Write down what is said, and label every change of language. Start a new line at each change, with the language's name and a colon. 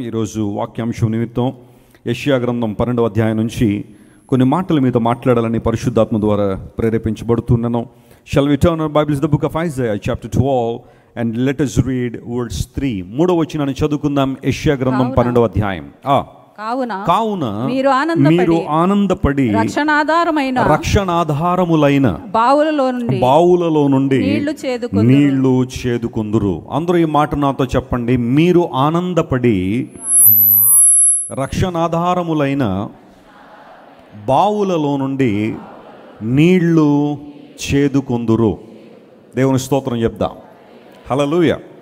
Telugu: ఈరోజు వాక్యాంశం నిమిత్తం యెషయా గ్రంథం 12వ అధ్యాయం నుంచి కొన్ని మాటల మీద మాట్లాడాలని పరిశుద్ధాత్మ ద్వారా ప్రేరేపించబడుతున్నాను.
English: Shall we turn our Bibles to the book of Isaiah chapter 12 and let us read verse 3.
Telugu: 3వ వచనాన్ని చదువుకుందాం. యెషయా గ్రంథం 12వ అధ్యాయం. కావున మీరు ఆనందపడి రక్షణాధారములైన బావులలో నుండి నీళ్లు చేదుకుందురు. అందరూ ఈ మాట నాతో చెప్పండి. మీరు ఆనందపడి రక్షణాధారములైన బావులలో నుండి నీళ్లు చేదుకుందురు. దేవుని స్తోత్రం చెప్దాం. హల్లెలూయా.